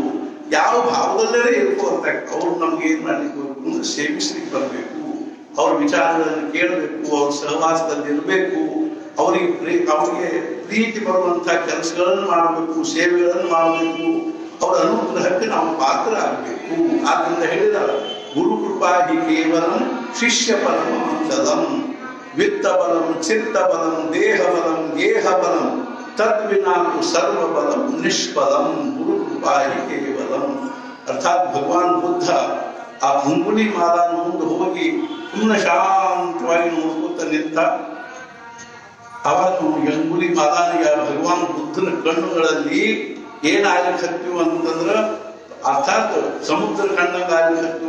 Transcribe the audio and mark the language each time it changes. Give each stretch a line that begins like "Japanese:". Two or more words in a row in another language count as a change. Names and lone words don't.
Kannada: ಯಾವ ಭಾವದಲ್ಲೇ ಇರ್ಕೋತ ಅವ್ರು ನಮ್ಗೆ ಏನ್ ಮಾಡ್ಲಿಕ್ಕೆ ಹೋಗ್ಬೇಕು ಅಂದ್ರೆ ಸೇವಿಸ್ಲಿಕ್ಕೆ ಬರ್ಬೇಕು, ಅವ್ರ ವಿಚಾರಗಳನ್ನು ಕೇಳಬೇಕು, ಅವ್ರ ಸಹವಾಸದಲ್ಲಿ ಇರಬೇಕು, ಅವರಿಗೆ ಪ್ರೀತಿ ಬರುವಂತಹ ಕೆಲಸಗಳನ್ನು ಮಾಡಬೇಕು, ಸೇವೆಗಳನ್ನು ಮಾಡಬೇಕು, ಅವರ ಅನುಗ್ರಹಕ್ಕೆ ನಾವು ಪಾತ್ರ ಆಗಬೇಕು. ಆದ್ರಿಂದ ಹೇಳಿದ
Sanskrit: ಗುರು ಕೃಪಾ ಹಿ ಕೇವಲಂ ಶಿಷ್ಯ ಪರಮ ಮಂಗಲಂ ವಿತ್ತ ಬಲಂ ಚಿತ್ತ ಬಲಂ ದೇಹ ಬಲಂ ಗೇಹ ಬಲಂ ತದ್ವಿನಾಕು ಸರ್ವ ಬಲಂ ನಿಷ್ಫಲಂ ಗುರು ಕೃಪಾ ಹಿ ಕೇವಲಂ.
Kannada: ಅರ್ಥಾತ್ ಭಗವಾನ್ ಬುದ್ಧ ಆ ಅಂಗುಲಿ ಮಾದಾನ ಮುಂದೆ ಹೋಗಿ ಪುನಃ ಶಾಂತವಾಗಿ ನೋಡ್ಕೊತ ನಿಂತ. ಅವಾಗ ಅಂಗುಲಿ ಮಾದಾನಿಗೆ ಭಗವಾನ್ ಬುದ್ಧನ ಕಣ್ಣುಗಳಲ್ಲಿ ಏನಾಗಲಿಕ್ಕತ್ತೀವಿ ಅಂತಂದ್ರ ಅರ್ಥಾತ್ ಸಮುದ್ರ ಕಣ್ಣಂಗ ಆಗ್ಲಿಕ್ಕತ್ತೀವಿ.